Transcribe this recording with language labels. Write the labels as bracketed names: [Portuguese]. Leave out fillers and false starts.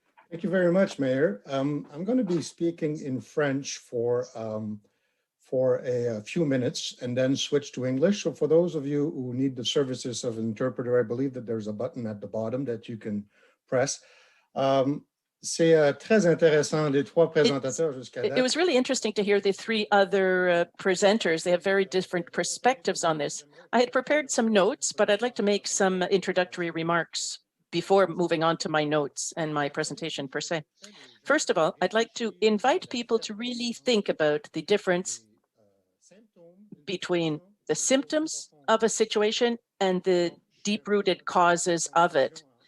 [English] Thank you very much, Mayor. I'm going to be speaking in French for a few minutes and then switch to English. So for those of you who need the services of an interpreter, I believe that there's a button at the bottom that you can press. [French] C'est très intéressant, les 3 présentateurs jusqu'à date. [English] It was really interesting to hear the 3 other presenters. They have very different perspectives on this. I had prepared some notes, but I'd like to make some introductory remarks before moving on to my notes and my presentation per se. First of all, I'd like to invite people to really think about the difference between the symptoms of a situation and the deep-rooted causes of it.